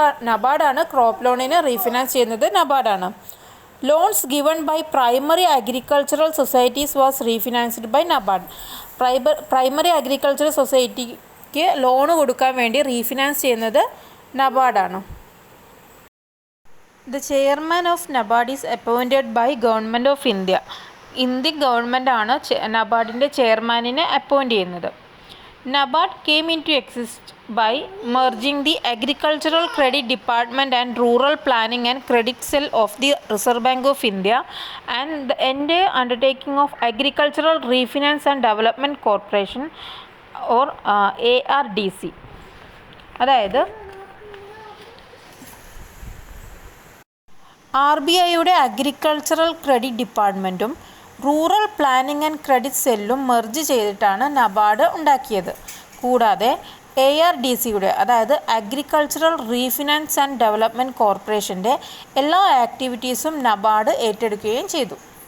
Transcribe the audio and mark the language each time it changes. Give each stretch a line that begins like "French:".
Malayalam: നബാർഡാണ് crop ലോണിന് refinance ചെയ്യുന്നത് നബാർഡാണ്.
English: Loans given by primary agricultural societies was refinanced by NABARD.
Malayalam: Primary agricultural സൊസൈറ്റിക്ക് loan കൊടുക്കാൻ വേണ്ടി റീഫിനാൻസ് ചെയ്യുന്നത് നബാർഡാണ്.
English: The chairman of NABARD is appointed by Government of India.
Malayalam: Indian ഗവൺമെൻറ്റാണ് നബാർഡിൻ്റെ ചെയർമാനിനെ appoint ചെയ്യുന്നത്.
English: NABARD came into existence by merging the Agricultural Credit Department and Rural Planning and Credit Cell of the Reserve Bank of India and the entire undertaking of Agricultural Refinance and Development Corporation or ARDC.
Malayalam: അതായത് RBIയുടെ agricultural credit ഡിപ്പാർട്ട്മെൻറ്റും rural planning and credit സെല്ലും merge ചെയ്തിട്ടാണ് NABARD ഉണ്ടാക്കിയത്. കൂടാതെ ARDCയുടെ അതായത് agricultural refinance and development കോർപ്പറേഷൻ്റെ എല്ലാ ആക്ടിവിറ്റീസും NABARD ഏറ്റെടുക്കുകയും ചെയ്തു.